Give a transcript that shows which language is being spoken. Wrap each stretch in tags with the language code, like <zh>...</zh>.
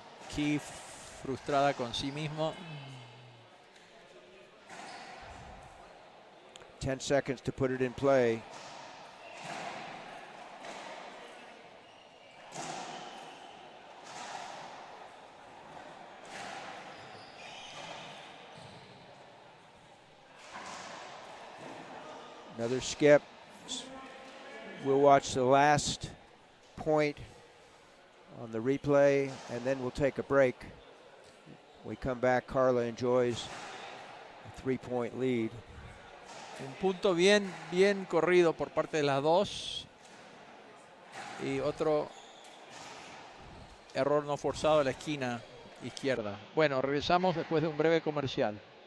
<es>Key frustrada con sí mismo.</es> <en>10 seconds to put it in play. Another skip. We'll watch the last point on the replay, and then we'll take a break. When we come back, Carla enjoys a 3-point lead.</en> <es>Un punto bien corrido por parte de las dos. Y otro error no forzado a la esquina izquierda. Bueno, regresamos después de un breve comercial.</es>